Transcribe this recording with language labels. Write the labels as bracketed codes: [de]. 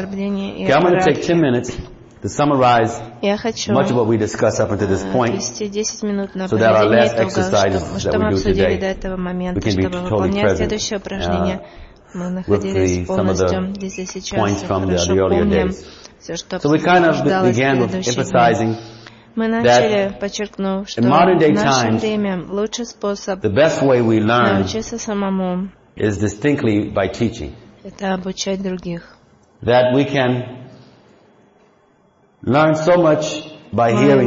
[en] Okay, I'm going to take 10 minutes to summarize much of what we discussed up until this point, so that our last exercises that we do today, we can be totally present with some of the points from the earlier days. So we kind of began with emphasizing [ru] Мы начали, подчеркнув, что в наше время лучший способ научиться самому это обучать других. [en] That we can learn so much by hearing.